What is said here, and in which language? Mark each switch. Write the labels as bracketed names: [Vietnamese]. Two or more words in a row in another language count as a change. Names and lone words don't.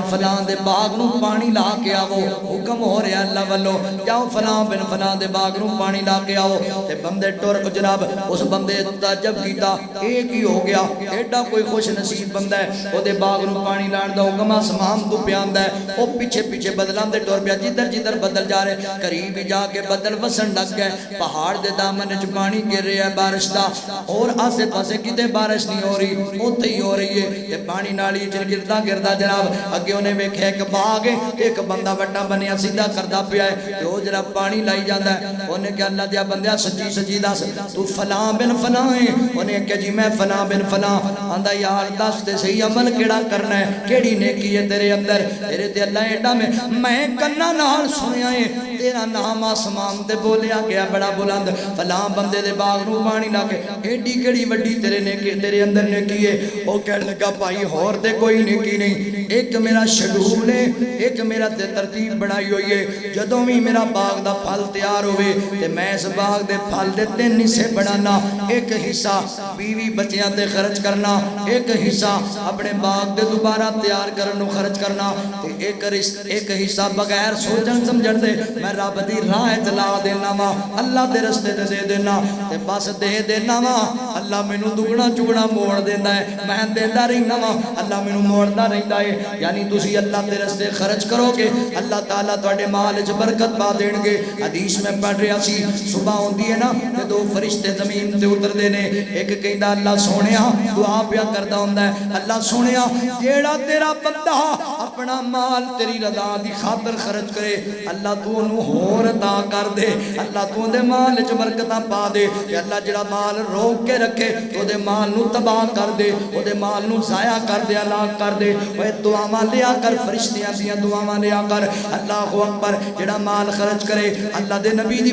[Punjabi] فلاں دے باغ نوں پانی لا کے آو حکم ہو رہا اللہ والوں جاؤ فلاں بن فلاں دے باغ نوں پانی لا کے آو تے بندے ٹر جناب اس بندے تعجب کیتا ایک ہی ہو گیا ایڈا کوئی خوش نصیب بندہ ہے او دے باغ نوں پانی لان دا حکم آسمان تو پیاندا ہے او پیچھے پیچھے بدلاں دے ٹر پیا جدھر بدل جا رہے قریب ہی جا کے بدل وسن لگ گئے پہاڑ دے دامن وچ پانی گر رہا ہے بارش دا اور آسے پاسے کتے بارش نہیں ہو رہی اوتھے ہی ہو رہی ہے تے پانی نالی وچ گردا جناب اگے اونے ویکھیا ایک باغ ہے ایک بندہ وڈا بنیا سیدھا کردا پیا ہے تے او جناب پانی لائی جاندا ہے اونے کہ اللہ دیا بندیا سچی سچی دس تو فلاں بن فلاں ہے انہیں کہ جی میں فلاں بن فلاں آندہ یار دس تے صحیح عمل کیڑا کرنا ہے کیڑی نیکی ہے تیرے اندر تیرے تے اللہ ایڈا میں کننا نال سنیا ہے تیرا نام آسمان تے بولیا گیا بڑا بلند فلاں بندے دے باغ نوں پانی لا کے ایڈی کیڑی وڈی تیرے نیکی تیرے اندر نیکی ہے او کہنے لگا بھائی ہور تے کوئی نیکی نہیں ایک میرا شیڈول ہے ایک میرا تے ترتیب بنائی ہوئی ہے جدوں بھی میرا باغ دا پھل تیار ہوئے تے میں اس باغ دے پھل دے 3 حصے بنانا ایک حصہ بیوی بچیاں تے خرچ کرنا ایک حصہ اپنے باغ دے دوبارہ تیار کرنو خرچ کرنا تے ایک حصہ بغیر سوچن سمجھن دے میں رب دی راہ چلا دینا وا اللہ دے رستے تے دے دینا تے بس دے دینا وا اللہ مینوں دگنا چگنا موڑ دیندا ہے میں دیندا رہنا وا اللہ مینوں موڑدا رہندا ہے یعنی تسی اللہ دے رستے خرچ کرو گے اللہ تعالیٰ تواڈے مال وچ برکت پا دین گے حدیث میں پڑھ رہا سی صبح ہوندی ہے نا تے 2 فرشتے زمین تے اتر دینے ایک کہندا اللہ سونیا دعا پیا کردا ہوندا ہے اللہ سونیا جیڑا تیرا بندہ اپنا مال تیری رضا دی خاطر خرچ کرے اللہ تو انہوں ہور عطا کر دے اللہ تو دے مال وچ برکتاں پا دے تے اللہ جڑا مال روک کے رکھے او دے مال نو تباہ کر دے او دے مال نو ضائع کر دے ہلاک کر دے اوے دعاواں لیا کر فرشتیاں دیاں دعاواں لیا کر [Arabic] اللہ اکبر [Punjabi] جڑا مال خرچ کرے اللہ دے نبی دی